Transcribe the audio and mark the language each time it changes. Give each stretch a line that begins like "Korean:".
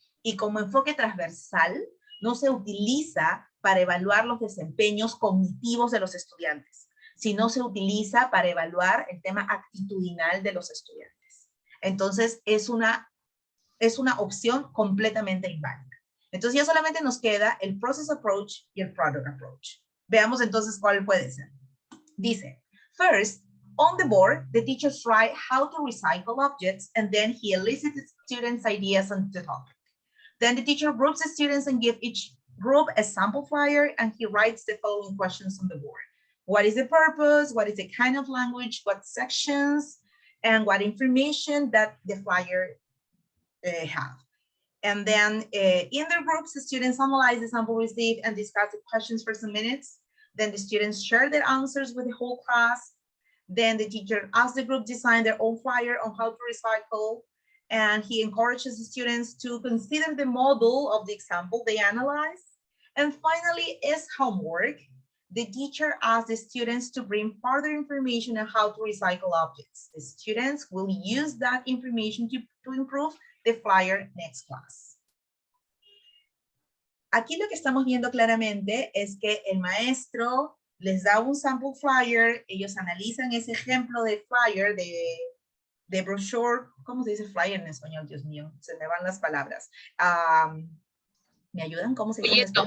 Spanish: Y como enfoque transversal, no se utiliza para evaluar los desempeños cognitivos de los estudiantes, sino se utiliza para evaluar el tema actitudinal de los estudiantes. Entonces, es una opción completamente inválida. Entonces, ya solamente nos queda el process approach y el product approach. Veamos entonces cuál puede ser. Dice,
English: first, on the board, the teachers write how to recycle objects, and then he elicits students' ideas on the topic. Then the teacher groups the students and gives each group a sample flyer, and he writes the following questions on the board. What is the purpose? What is the kind of language? What sections? And what information that the flyer have. And then in their groups, the students analyze the sample received and discuss the questions for some minutes. Then the students share their answers with the whole class. Then the teacher asks the group design their own flyer on how to recycle. And he encourages the students to consider the model of the example they analyze. And finally, as homework, the teacher asks the students to bring further information on how to recycle objects. The students will use that information to improve the flyer next class.
Spanish: Aquí lo que estamos viendo claramente es que el maestro les da un sample flyer, ellos analizan ese ejemplo de flyer, de brochure, ¿cómo se dice flyer en español? Dios mío, se me van las palabras. ¿Me ayudan? ¿Cómo se dice?